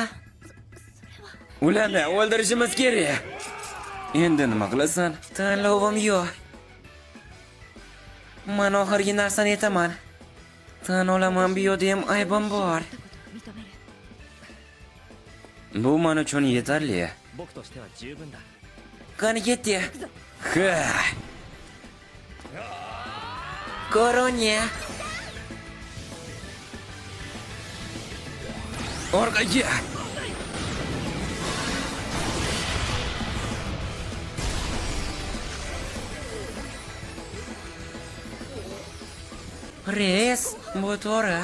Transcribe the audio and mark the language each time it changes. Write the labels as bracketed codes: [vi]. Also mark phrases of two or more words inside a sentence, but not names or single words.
[uz] Ularni o'ldirishimiz kerak. Endi nima qilasan? Tanlovim yo'q. Men oxirgi narsani aytaman. Tan olaman bu yerda ham aybim bor. Bu men uchun yetarli. [ja] 僕としては十分だ [uz] Qani ketdi. Ha. Koronya. Orqaga. Reis, bu to'g'ri.